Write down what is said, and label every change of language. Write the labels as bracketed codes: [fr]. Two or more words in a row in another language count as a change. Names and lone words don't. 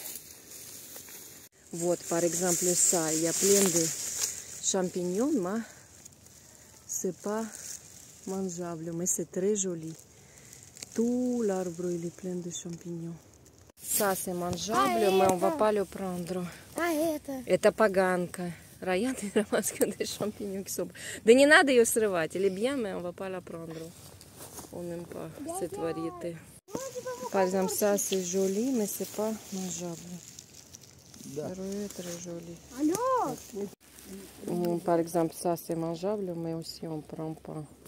[fr] Вот, par exemple, ça, il y a plein de champignons, mais c'est pas mangeable, mais c'est très joli. Tout l'arbre, il est plein de champignons. Ça, c'est mangeable, mais on va pas le prendre. [ru] А это? Это поганка. [fr] Ryan, il ramasse que des champignons qui sont... [ru] Да не надо ее срывать. [fr] Elle est bien, mais on va pas la prendre. On n'aime pas cette variété. Par exemple, ça, c'est joli, mais c'est pas mangeable. Très, très joli. Par exemple, ça, c'est mangeable, mais aussi on prend pas.